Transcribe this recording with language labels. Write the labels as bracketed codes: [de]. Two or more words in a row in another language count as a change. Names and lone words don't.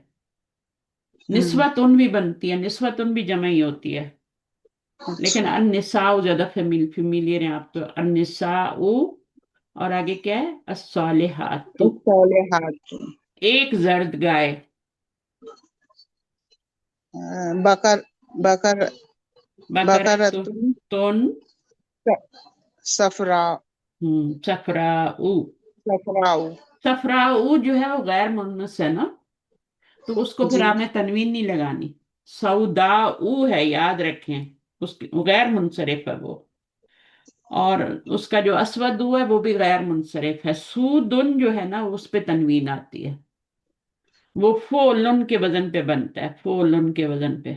[ur] نسوتن بھی بنتی ہے، نسوتن بھی جمع ہی ہوتی ہے، لیکن अच्छा, النساء زیادہ فیملیئر ہے آپ تو. النساء، اور آگے کیا ہے؟ الصالحات. अस्सालिहातुन। ایک زرد گائے, [ar] بقر، بقر, [ur] बकरतुन, [ar] بقرةٌ، صفراء, [ur] सफराउ। सफराउ। صفراء جو ہے وہ غیر منصرف ہے نا، تو اس کو پھر जी, آپ نے تنوین نہیں لگانی. سوداء ہے، یاد رکھیں، اس کی غیر منصرف ہے وہ. اور اس کا جو اسود ہے وہ بھی غیر منصرف ہے. سودٌ جو ہے نا اس پہ تنوین آتی ہے، وہ فُعل کے وزن پہ بنتا ہے، فُعل کے وزن پہ.